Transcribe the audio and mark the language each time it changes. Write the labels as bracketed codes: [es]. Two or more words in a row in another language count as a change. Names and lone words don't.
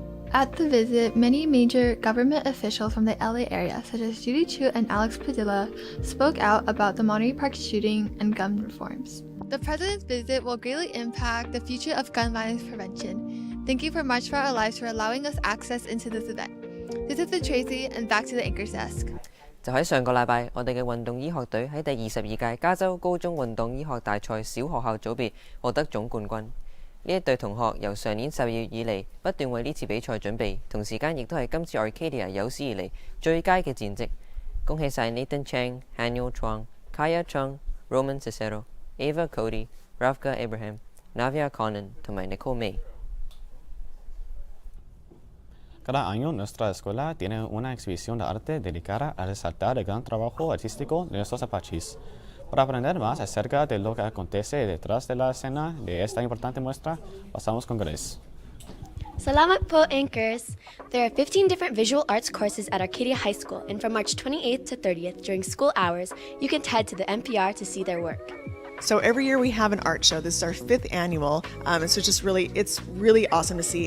[en] At the visit, many major government officials from the LA area, such as Judy Chu and Alex Padilla, spoke out about the Monterey Park shooting and gun reforms. The president's visit will greatly impact the future of gun violence prevention. Thank you for March for Our Lives for allowing us access into this event. This is Tracy, and back to the anchor's desk. [yue] 就喺上個禮拜，我哋嘅運動醫學隊喺第22屆加州高中運動醫學大賽小學校組別獲得總冠軍。呢一隊同學由上年12月以嚟不斷為呢次比賽準備，同時間亦都係今次 Arcadia 有史以嚟最佳嘅戰績。恭喜晒 Nathan Chang、Haniel Chuang、Kaya Chung、Roman Cicero、Ava Cody、Ravka Abraham、Navia Conan 同埋 Nicole May。 [es] Cada año nuestra escuela tiene una exhibición de arte dedicada a resaltar el gran trabajo artístico de nuestros apaches. Para aprender más acerca de lo que acontece detrás de la escena de esta importante muestra, pasamos con Grace. [tl] Salamat po, anchors. [en] There are 15 different visual arts courses at Arcadia High School, and from March 28th to 30th during school hours, you can head to the NPR to see their work. So every year we have an art show. This is our 5th annual, and so it's really awesome to see.